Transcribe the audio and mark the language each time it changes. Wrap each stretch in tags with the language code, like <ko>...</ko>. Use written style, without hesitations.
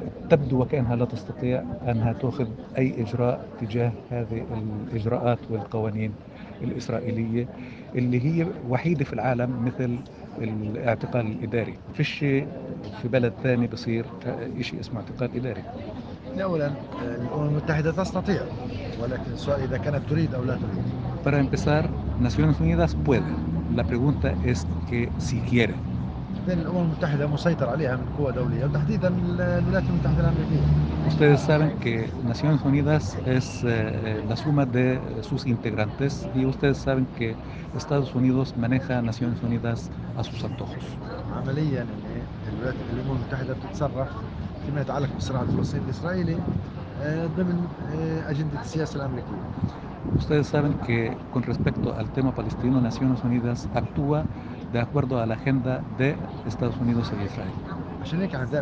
<ar>تبدو وكأنها لا تستطيع أنها تأخذ أي إجراء تجاه هذه الإجراءات والقوانين الإسرائيلية اللي هي وحيدة في العالم مثل الاعتقال الإداري؟ فيش في بلد ثاني بصير إشي اسمه اعتقال إداري. أولا الأمم المتحدة تستطيع، ولكن السؤال إذا كانت تريد أو لا تريد.</ar> <es>Para empezar, Naciones Unidas puede. La pregunta es que si quiere.</es> <ar>لأن الأمم المتحدة مسيطر عليها من قوى دولية وتحديدا الولايات المتحدة الأمريكية.</ar> <es>Ustedes saben que Naciones Unidas es la suma de sus integrantes y ustedes saben que Estados Unidos maneja Naciones Unidas a sus antojos.</es> <ar>عمليا الأمم المتحدة بتتصرف فيما يتعلق بالصراع الفلسطيني الإسرائيلي ضمن أجندة السياسة الأمريكية.</ar> <es>Ustedes saben que con respecto al tema palestino, Naciones Unidas actúa de acuerdo a la agenda de Estados Unidos e Israel.</es>